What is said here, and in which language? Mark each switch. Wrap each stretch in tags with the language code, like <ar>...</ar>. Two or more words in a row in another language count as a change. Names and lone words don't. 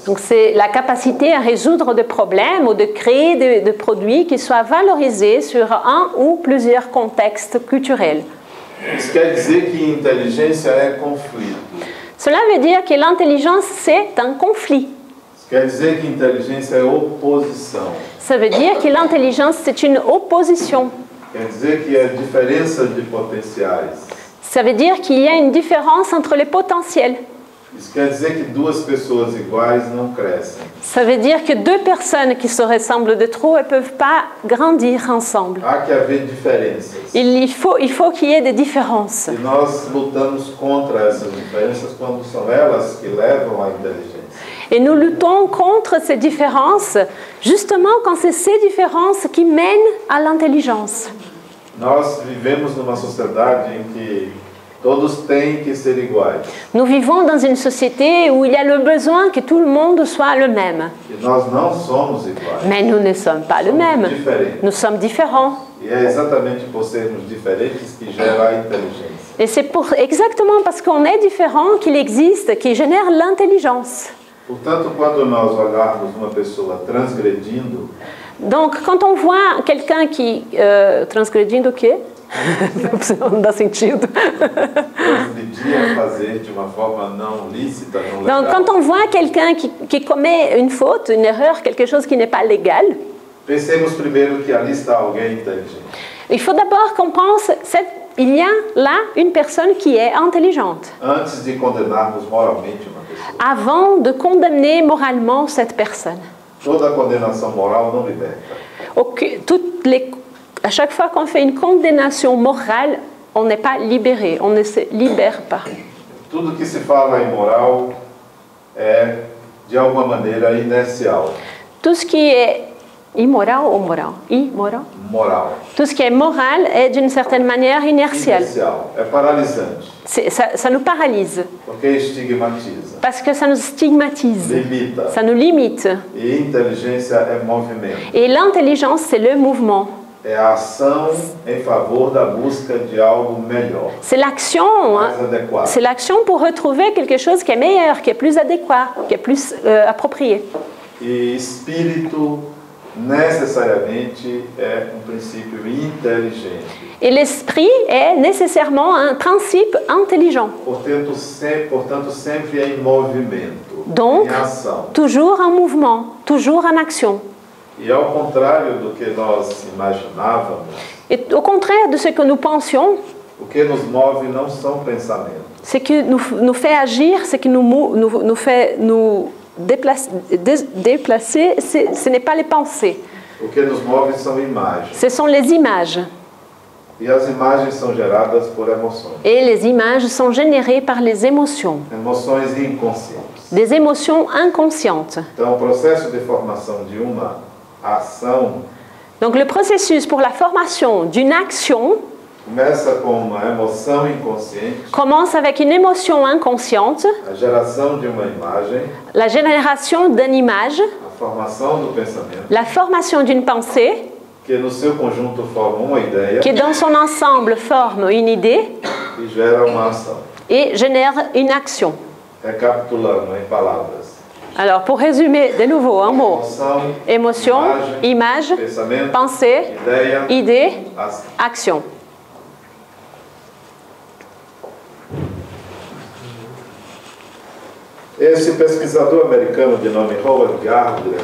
<fr>Donc c'est la capacité à résoudre des problèmes ou de créer des produits qui soient valorisés sur un ou plusieurs contextes culturels.</fr> <pt>Isso quer dizer que inteligência é conflito.</pt> <fr>Cela veut dire que l'intelligence, c'est un conflit.</fr> <pt>Isso quer dizer que inteligência é oposição.</pt> <fr>Ça veut dire que l'intelligence, c'est une opposition.</fr> <pt>Quer dizer que é diferença de potenciais.</pt> <fr>Ça veut dire qu'il y a une différence entre les potentiels.</fr> <pt>Isso quer dizer que duas pessoas iguais não crescem.</pt> <fr>Ça veut dire que deux personnes qui se ressemblent de trop, elles ne peuvent pas grandir ensemble.</fr> <pt>Há que haver diferenças.</pt> <fr>Il faut qu'il y ait des différences.</fr> <pt>E nós lutamos contra essas diferenças quando são elas que levam à inteligência.</pt> <fr>Et nous luttons contre ces différences, justement quand c'est ces différences qui mènent à l'intelligence.</fr> <pt>Nós vivemos numa sociedade em que todos têm que ser iguais.</pt> <fr>Nous vivons dans une société où il y a le besoin que tout le monde soit le même.</fr> <pt>E nós não somos iguais.</pt> <fr>Mais nous ne sommes pas le même.</fr> <pt>Diferentes.</pt> <fr>Nous sommes différents.</fr> <pt>E é exatamente por sermos diferentes que gera a inteligência.</pt> <fr>Et c'est exactement parce qu'on est différent qu'il existe, qui génère l'intelligence.</fr> <pt>Portanto, quando nós olharmos uma pessoa transgredindo,</pt> <fr>Donc, quand on voit quelqu'un qui...</fr> <pt>transgredindo o quê? Não dá sentido. transgredir é fazer de uma forma não lícita, não legal.</pt> <fr>Donc, quand on voit quelqu'un qui commet une faute, une erreur, quelque chose qui n'est pas légal,</fr> <pt>Pensemos primeiro que ali está alguém inteligente.</pt> <fr>il faut d'abord qu'on pense, il y a là une personne qui est intelligente,</fr> <pt>Antes de condenarmos moralmente uma pessoa.</pt> <fr>avant de condamner moralement cette personne.</fr> <pt>Toda condenação moral não liberta.</pt> <fr>À chaque fois qu'on fait une condamnation morale, on n'est pas libéré, on ne se libère pas.</fr> <pt>Tudo que se fala em moral é, de alguma maneira, inercial.</pt> <fr>Tout ce qui est immoral ou moral? Immoral? Moral. Tout ce qui est moral est d'une certaine manière inertial.</fr> <pt>Inercial. É paralisante.</pt> <fr>Ça nous paralyse.</fr> <pt>Porque estigmatiza.</pt> <fr>Parce que ça nous stigmatise.</fr> <pt>Limita.</pt> <fr>Ça nous limite.</fr> <pt>E inteligência é movimento.</pt> <fr>Et l'intelligence, c'est le mouvement.</fr> <pt>É a ação em favor da busca de algo melhor.</pt> <fr>C'est l'action, hein?</fr> <pt>Mais adequado.</pt> <fr>C'est l'action pour retrouver quelque chose qui est meilleur, qui est plus adéquat, qui est plus approprié.</fr> <pt>E espírito necessariamente é um princípio inteligente.</pt> <fr>Et l'esprit est nécessairement un principe intelligent.</fr> <pt>Portanto, sempre em movimento,</pt> <fr>Donc,</fr> <pt>em ação.</pt> <fr>toujours en mouvement, toujours en action.</fr> <pt>E ao contrário do que nós imaginávamos,</pt> <fr>Et au contraire de ce que nous pensions,</fr> <pt>o que nos move não são pensamentos.</pt> <fr>ce qui nous fait agir, ce qui nous fait nous déplacer, ce n'est pas les pensées,</fr> <pt>O que nos move são imagens.</pt> <fr>ce sont les images.</fr> <pt>E as imagens são geradas por emoções.</pt> <fr>Et les images sont générées par les émotions,</fr> <pt>Emoções inconscientes.</pt> <fr>des émotions inconscientes.</fr> <pt>Então, o processo de formação de uma ação</pt> <fr>Donc le processus pour la formation d'une action</fr> <pt>começa com uma emoção inconsciente,</pt> <fr>commence avec une émotion inconsciente,</fr> <pt>a geração de uma imagem,</pt> <fr>la génération d'une image,</fr> <pt>a formação do pensamento,</pt> <fr>la formation d'une pensée,</fr> <pt>que no seu conjunto forma uma ideia</pt> <fr>qui dans son ensemble forme une idée</fr> <pt>e gera uma ação.</pt> <fr>et génère une action.</fr> <pt>Recapitulando em palavras.</pt> <fr>Alors pour résumer de nouveau un mot,</fr> <pt>Emoção,</pt> <fr>émotion, image,</fr> <pt>pensamento,</pt> <fr>pensée,</fr> <pt>ideia,</pt> <fr>idée,</fr> <pt>ação.</pt> <fr>action.</fr> <pt>Esse pesquisador americano de nome Howard Gardner,</pt>